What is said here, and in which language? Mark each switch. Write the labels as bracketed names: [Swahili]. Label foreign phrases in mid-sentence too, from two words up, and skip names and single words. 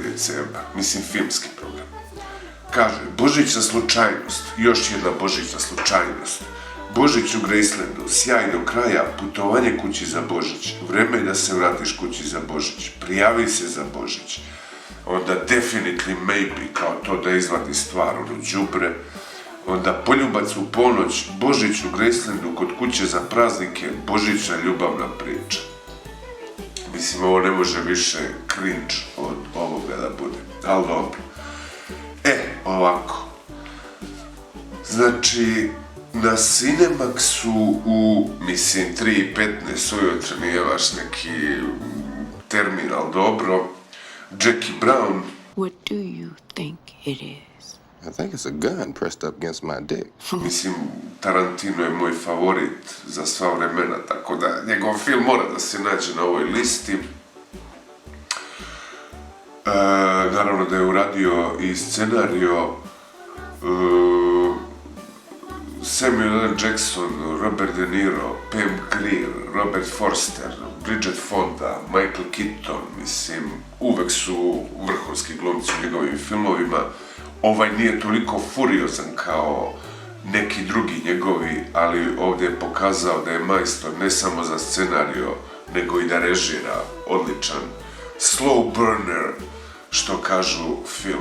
[Serbian] decembar, mislim filmski program. Kaže, Božićna slučajnost, još jedna Božićna slučajnost. Božić u Gracelandu, sjaj do kraja, putovanje kući za Božić, vreme je da se vratiš kući za Božić, prijavi se za Božić, onda definitely maybe, kao to da izvadi stvar, ono đubre, onda Poljubac u ponoć, Božić u Gracelandu, kod kuće za praznike, božićna ljubavna priča. Mislim, ovo ne može više cringe od ovoga da bude, ali dobro. Ovako. Znači, na Cinemaxu u, mislim, 3:15 ujutro, nije baš neki termin, ali dobro, Jackie Brown. [English] What do you think it is? I think it's a gun pressed up against my dick. [Serbian] Mislim, Tarantino je moj favorit za sva vremena, tako da njegov film mora da se nađe na ovoj listi. Naravno da je uradio i scenario Samuel L. Jackson, Robert De Niro, Pam Grier, Robert Forster, Bridget Fonda, Michael Keaton, mislim, uvek su vrhunski glumci u njegovim filmovima. Ovaj nije toliko furiozan kao neki drugi njegovi, ali ovdje je pokazao da je majstor ne samo za scenario, nego i da režira, odličan. [English] Slow burner, [Serbian] što kažu film.